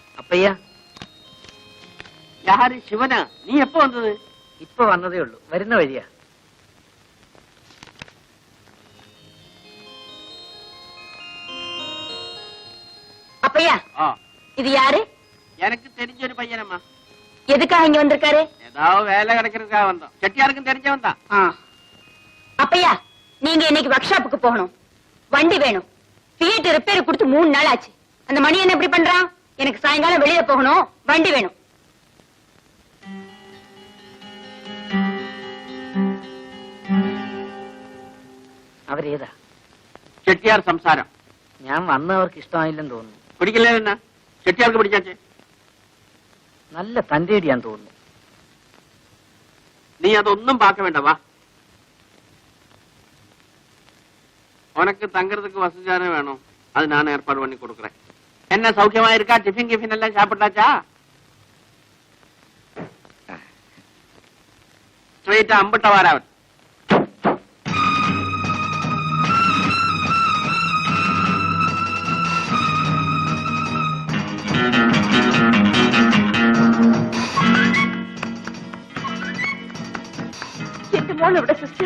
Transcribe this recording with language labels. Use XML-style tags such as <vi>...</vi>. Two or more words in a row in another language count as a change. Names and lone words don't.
<ml>അപ്പയ്യ,</ml> <ta>யாரு சிவனா? நீ எப்ப வந்தது?</ta> <ml>ഇപ്പൊ വന്നതേ ഉള്ളൂ. വരുന്ന വഴിയാ.</ml> <ta>அப்பையா, இது யாரு? எனக்கு தெரிஞ்ச ஒரு பையனம்மா. எதுக்காக இங்க வந்திருக்காரு? ஏதாவது வேலை கிடைக்கிறதுக்காக வந்தோம். செட்டியாருக்கும் தெரிஞ்சவன் தான். அப்பையா, நீங்க இன்னைக்கு ஒர்க் ஷாப்புக்கு போகணும். வண்டி வேணும். ஃபியட் ரிப்பேர் கொடுத்து 3 நாள் ஆச்சு. அந்த மணி என்ன இப்படி பண்றான்? எனக்கு சாயங்காலம் வெளியே போகணும். வண்டி வேணும்.</ta> <ml>അവരേതാ? ചെട്ടിയാർ സംസാരം. ഞാൻ വന്നവർക്ക് ഇഷ്ടമായില്ലെന്ന് തോന്നുന്നു. പിടിക്കില്ലേ? എന്നാ ചെട്ടിയാർക്ക് പിടിക്കാച്ചേ? നല്ല തന്റേടിയാന്ന് തോന്നുന്നു. നീ അതൊന്നും പാക്ക വേണ്ട, വാ.</ml> <ta>உனக்கு தங்கறதுக்கு வசதியான வேணும். அது நான் ஏற்பாடு பண்ணி கொடுக்குறேன். என்ன சௌக்கியமா இருக்கா? டிஃபின் கிஃபின் எல்லாம் சாப்பிட்டாச்சா? ஸ்ட்ரெயிட்டா அம்பட்ட வாராவன்.</ta> <ml>എന്റെ മോൾ എവിടെ സിസ്റ്റർ?</ml>